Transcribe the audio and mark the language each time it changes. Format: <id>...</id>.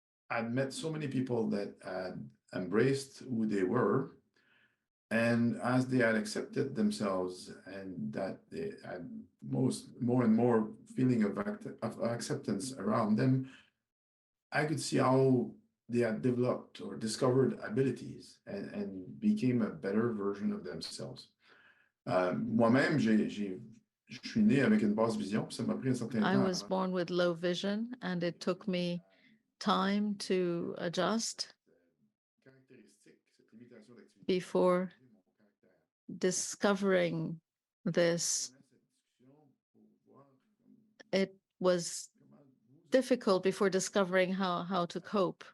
<en>I'd met so many people that had embraced who they were, and as they had accepted themselves, and that they had more and more feeling of acceptance around them, I could see how they had developed or discovered abilities and became a better version of themselves.</en> <fr>Moi-même, je suis né avec une basse vision, ça m'a pris un certain temps.</fr> <en>I was born with low vision, and it took me time to adjust before discovering this. It was difficult before discovering how to cope.</en>